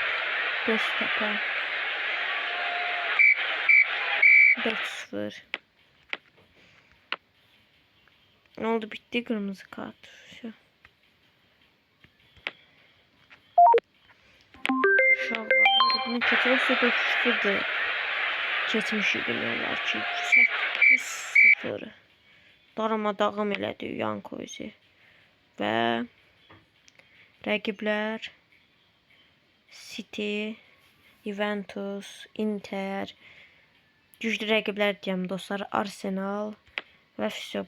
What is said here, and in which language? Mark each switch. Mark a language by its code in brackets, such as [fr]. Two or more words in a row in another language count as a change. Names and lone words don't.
[az] Göztepe. 4-0. [tr] Ne oldu, bitti kırmızı kart. [az] Uşaqlar, hadi bunu keçirəsə 4-0'dır. Keçmiş demək ki 8-0 darmadağım elədi Yankoviçi və rəqiblər City, Juventus, Inter, güclü rəqiblər deyəm dostlar, Arsenal və vəsə.